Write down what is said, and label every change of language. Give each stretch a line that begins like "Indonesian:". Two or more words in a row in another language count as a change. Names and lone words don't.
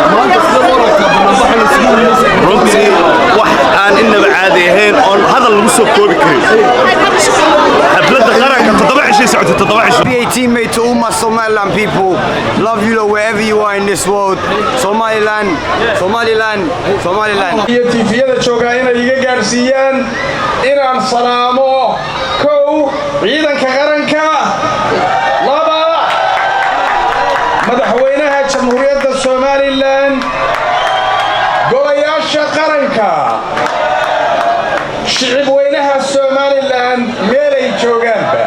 Somali: runtii wax aan inaba caadi ahayn oo hadal lagu soo koobi karin xafladda qaranka 18
English: May to all my Somaliland people love you wherever you are in this world Somaliland
Somali: iyo tifiyada jooga inay iga gaarsiiyaan inaan salaamo kow ciidanka qaranka laba madaxweynaha jamhuuriyadda Somaliland golayaasha qaranka shicib weynaha Somaliland meelay joogaanba